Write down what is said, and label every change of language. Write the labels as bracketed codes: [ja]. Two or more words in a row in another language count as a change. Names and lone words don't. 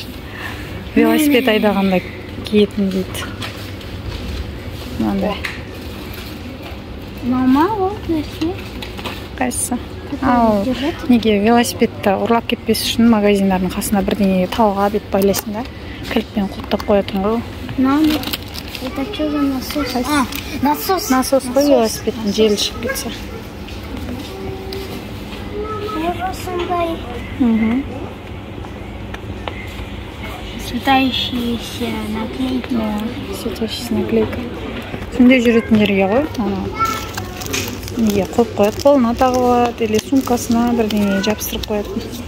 [kk] Велосипед айдағанда киетін дейді. Мынандай. Мама, ол нәрсе. Қайсысы? Ал, неге велосипедті ұрлап кетпес үшін магазиндардың қасына бірдеңеге талға бет байлайсың да, кілтпен құлттап қоятын ғой. [ru] Это что за насос? Насос. [kk] Насос қой велосипедтің желі шығып кетсе. Сондай. [ru] Светающиеся наклейки. Светающиеся наклейка. [kk] Сондай жүретіндерге ғой. Неге қойып қояды, қолына тағып алады, или сумкасына бірдеңе жабыстырып қояды.